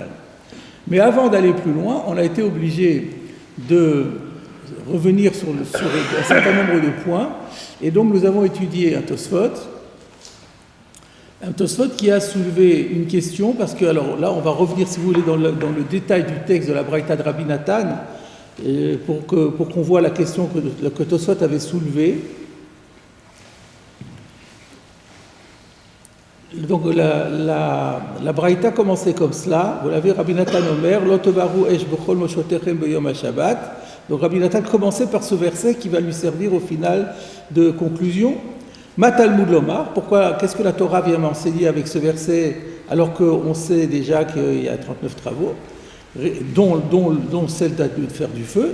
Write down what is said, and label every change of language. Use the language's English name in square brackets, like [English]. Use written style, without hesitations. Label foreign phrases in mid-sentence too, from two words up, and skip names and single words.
[French] Mais avant d'aller plus loin, on a été obligé de revenir sur un certain nombre de points, et donc nous avons étudié un Tosfot qui a soulevé une question, parce que, alors là on va revenir si vous voulez dans le détail du texte de la Braïta de Rabbi Nathan, pour qu'on voit la question que Tosfot avait soulevée. Donc la Braïta commençait comme cela, vous l'avez, Rabbi Nathan [Hebrew] אומר לא תבערו אש בכל משבתיכם ביום השבת. [French] Donc Rabbi Nathan commençait par ce verset qui va lui servir au final de conclusion. [Hebrew] מה תלמוד לומר, [French] qu'est-ce que la Torah vient m'enseigner avec ce verset alors qu'on sait déjà qu'il y a 39 travaux, dont celle de faire du feu.